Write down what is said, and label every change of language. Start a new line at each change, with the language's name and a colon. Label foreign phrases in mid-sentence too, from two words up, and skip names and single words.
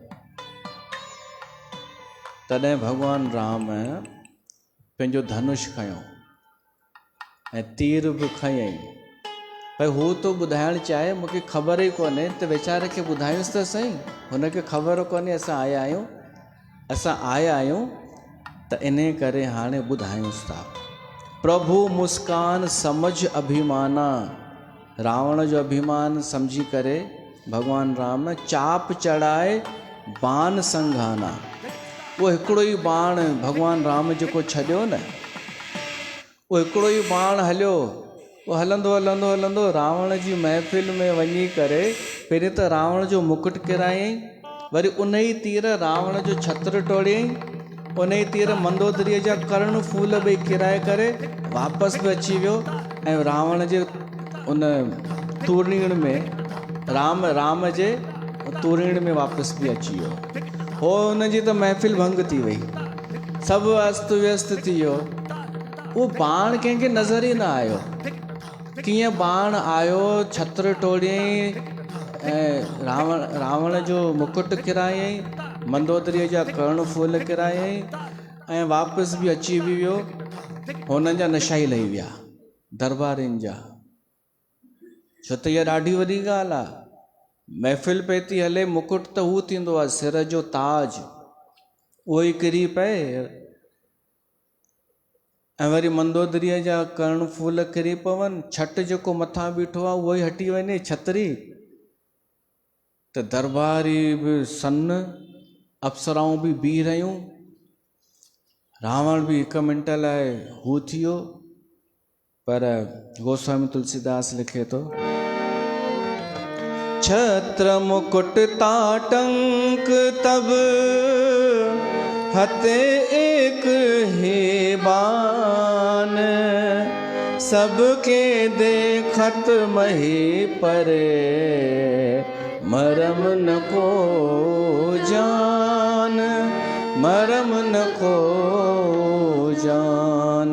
Sindhi: तॾहिं भॻवान राम पंहिंजो धनुष खयो ऐं तीर बि खयईं। भई हू तो ॿुधाइणु चाहे, मूंखे ख़बर ई कोन्हे, त वीचारे खे ॿुधायूंसि त सही। हुनखे ख़बर कोन्हे असां आया आहियूं, त इन करे हाणे ॿुधायूंसि था।
Awadhi: प्रभु मुस्कान समझ अभिमाना,
Sindhi: रावण जो अभिमान सम्झी करे भॻवान राम
Awadhi: चाप चढ़ाए बाण संघाना।
Sindhi: उहो हिकिड़ो ई बाण भॻवान राम जेको छॾियो न, उहो हिकिड़ो ई बाण हलियो, उहो हलंदो हलंदो हलंदो रावण जी महफ़िल में वञी करे पहिरीं त रावण जो मुकुट किरायईं, वरी उन ई तीर रावण जो छत्र टोड़ियईं, उन ई तीर मंदोदरीअ जा कर्ण फूल ॿई किराए करे वापसि बि अची वियो ऐं रावण जे उन तूरीण में राम जे तूरीण में वापसि बि अची वियो। हो हुनजी त महफ़िल भंग थी वई, सभु अस्त व्यस्त थी वियो। उहो बाण कंहिंखे नज़र ई न आयो, कीअं बाण आयो, छत्र टोड़ियईं ऐं रावण जो मुकुट किरायईं, मंदोदरीअ जा कर्ण फूल किरायईं ऐं वापसि बि अची बि वियो। हुननि जा नशा ई लही विया दरबारियुनि जा, छो त इहा ॾाढी वॾी ॻाल्हि आहे। महफ़िल पई थी हले, मुकुट त हू थींदो आहे सिर जो ताज, उहो ई किरी पए ऐं वरी मंदोदरीअ जा कर्ण फूल किरी पवनि, छट जेको मथां बीठो आहे उहो ई हटी वञे छतरी, त दरबारी बि सन्न, अप्सराऊं बि बीह रहियूं, रावण बि हिकु मिंट लाइ हू थी वियो। पर गोस्वामी तुलसीदास लिखे थो,
Awadhi: छत्र मुकुट ताटंक तब हते एक ही बान, सबके देखत मही परे मरम न को जान, मरम न को जान।